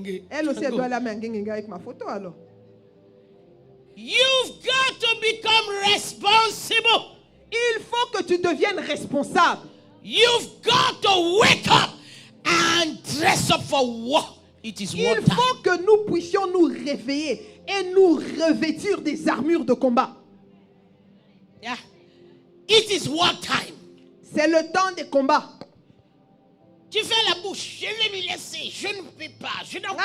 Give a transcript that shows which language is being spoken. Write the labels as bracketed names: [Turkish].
[French] Elle aussi, elle doit la mettre avec ma photo alors. [English] You've got to become responsible. [French] Il faut que tu deviennes responsable. [English] You've got to wake up and dress up for war. It is war [French] Il [English] time. [French] faut que nous puissions nous réveiller et nous revêtir des armures de combat. [English] Yeah. It is war time. [French] C'est le temps des combats. Tu fais la bouche. Je vais lui laisser. Je ne peux pas. Je n'en peux